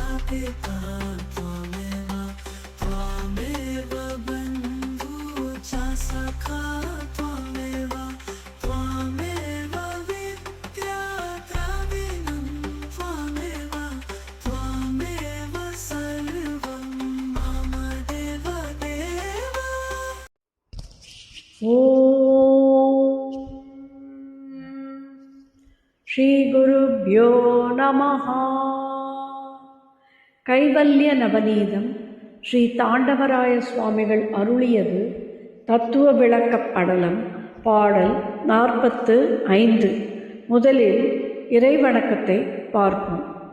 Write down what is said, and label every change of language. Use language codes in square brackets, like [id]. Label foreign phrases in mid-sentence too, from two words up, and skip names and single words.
[sa] पिता त्वमेव त्वमेव बन्धु च सखा त्वमेव त्वमेव विद्या द्रविणं त्वमेव त्वमेव सर्वं मम देव देव। श्री गुरुभ्यो नमः. [ta] கைவல்ய நவநீதம் ஸ்ரீ தாண்டவராய சுவாமிகள் அருளியது. தத்துவ விளக்கப் படலம். பாடல் 45. முதலில் இறைவணக்கத்தை பார்ப்போம்.